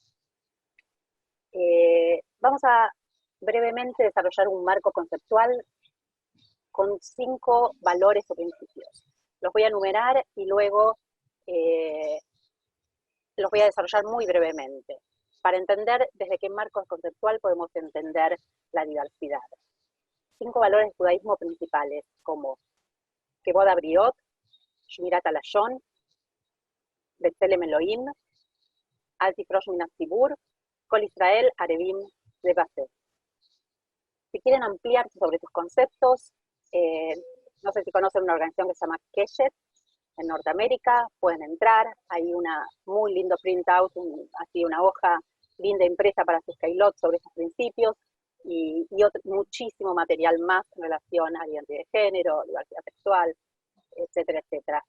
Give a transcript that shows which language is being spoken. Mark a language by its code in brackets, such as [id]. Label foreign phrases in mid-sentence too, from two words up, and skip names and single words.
[es] Vamos a brevemente desarrollar un marco conceptual con 5 valores o principios. Los voy a enumerar y luego los voy a desarrollar muy brevemente, para entender desde qué marco conceptual podemos entender la diversidad. 5 valores del judaísmo principales, como [he] כבוד הבריות, שמירת הלשון, בצלם אלוהים, אל תפרוש מן הציבור, כל ישראל ערבים לבסה. [es] Si quieren ampliar sobre sus conceptos, no sé si conocen una organización que se llama Keshet, en Norteamérica, pueden entrar, hay una muy lindo printout, así una hoja linda impresa para sus keilot sobre estos principios, y muchísimo material más en relación a identidad de género, diversidad sexual, etcétera, etcétera.